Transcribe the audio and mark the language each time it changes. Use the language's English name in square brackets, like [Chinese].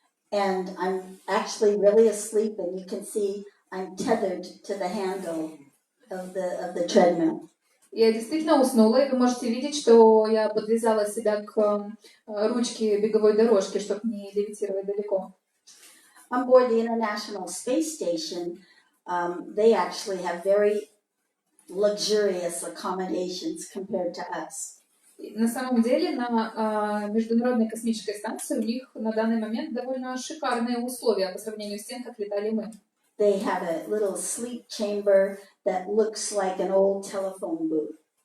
[English] And I'm actually really asleep, and you can see I'm tethered to the handle of the treadmill. [Russian] Я действительно уснула, и вы можете видеть, что я подвязала себя к ручке беговой дорожки, чтобы не левитировать далеко. [English] On board the International Space Station, they actually have very luxurious accommodations compared to us. [Russian] На самом деле на Международной космической станции у них на данный момент довольно шикарные условия по сравнению с тем, как летали мы. [English] They have a little sleep chamber that looks like an old telephone booth.